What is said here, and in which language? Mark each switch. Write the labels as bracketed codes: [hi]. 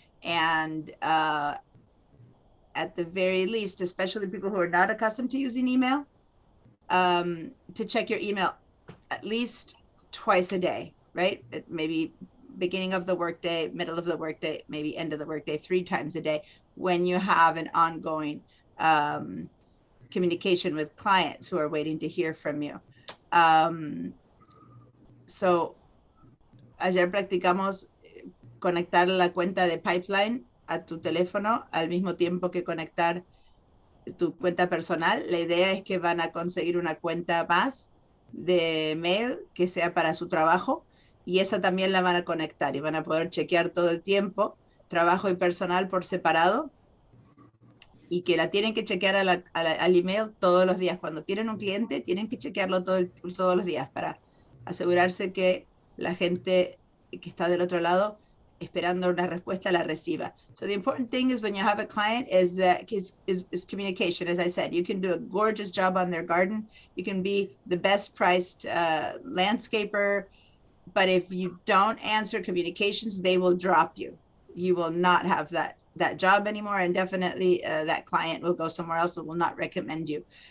[en] And at the very least, especially people who are not accustomed to using email, to check your email at least twice a day, right? Maybe beginning of the workday, middle of the workday, maybe end of the workday, 3 times a day when you have an ongoing communication with clients who are waiting to hear from you. [es] So ayer practicamos conectar la cuenta de Pipeline a tu teléfono al mismo tiempo que conectar tu cuenta personal. La idea es que van a conseguir una cuenta más de mail que sea para su trabajo, y esa también la van a conectar y van a poder chequear todo el tiempo, trabajo y personal por separado, y que la tienen que chequear al email todos los días. Cuando tienen un cliente, tienen que chequearlo todos los días para asegurarse que la gente que está del otro lado esperando una respuesta la reciba. [en] So the important thing is when you have a client is that is communication. As I said, you can do a gorgeous job on their garden. You can be the best priced landscaper, but if you don't answer communications, they will drop you. You will not have that job anymore, and definitely that client will go somewhere else and will not recommend you.